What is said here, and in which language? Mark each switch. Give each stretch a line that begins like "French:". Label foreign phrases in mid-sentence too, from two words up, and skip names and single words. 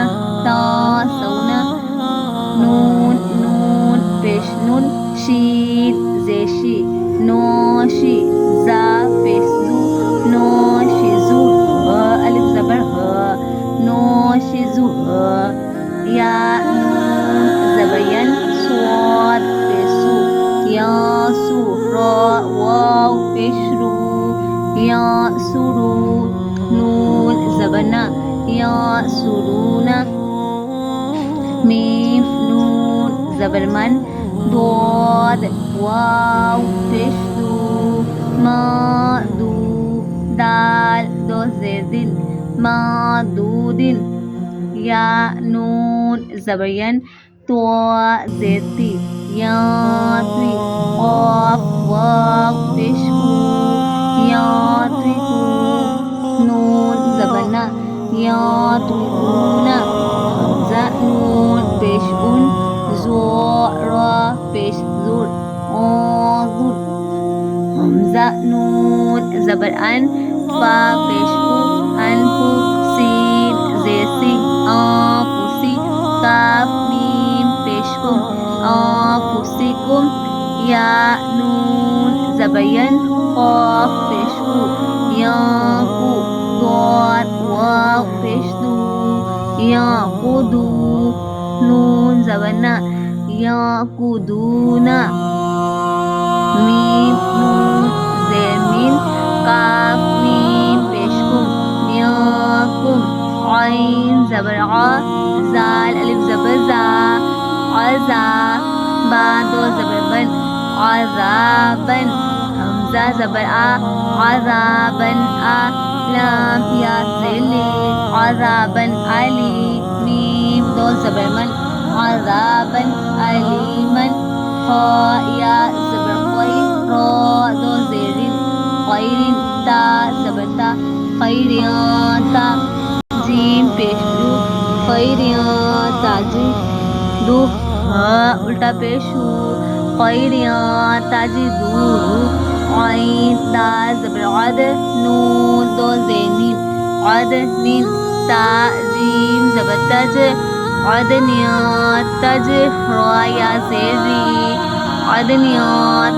Urdu: تا سونا، نون نون پیش نون، شین زیشی، نوشی، زا پیش زو، نوشزو، الف زبر نوشزو، یا نون زبر ین، صاد پیش سو، یا سو، را واو پیش رو، یا سرو، نون زبر نا، یا سرونا، میم نون زبر من، داد واو پیش دو، ما دو، دال دو زیر دن، ما دو دن، یا نون زبر ین، تو زیر تی، یا تی، قاف واو پیش کو، یا تی کو، نون زبر نا، یا تی کونا، حمزہ نون پیش ان، زو را پیش زور، انظر، حمزہ نون زبر ان، فا پیش کو، انفو، سین زیر سی، انفسی، کاف میم پیش کم، انفسکم، یا نون زبر ین، قاف پیش کو، یا کو، داد واو پیش دو، یا قدو، نون زبر نا، یا قدونا، میم نون زیر مین، کاف میم پیش کم، یا کم، عین زبر عا، زال الف زبر زا، عزا، با دو زبر بن، عذابن، حمزہ زبر آ، عذابن آ، لام یا زلی، عذابن علی، میم دو زبر من، عذابن علیمن، خا یا زبر خوی، را دو زیرین، خیرین، تا زبر تا، خیریان تا، جیم پیش دو، خیریان تاجی، دو ہاں الٹا پیش ہو، خیریان تاجدو، عین تا زبر عد، نون دو زینین، عدنین، تا جیم زبر تج، عدنیان تج، را یا زیری، عدنیان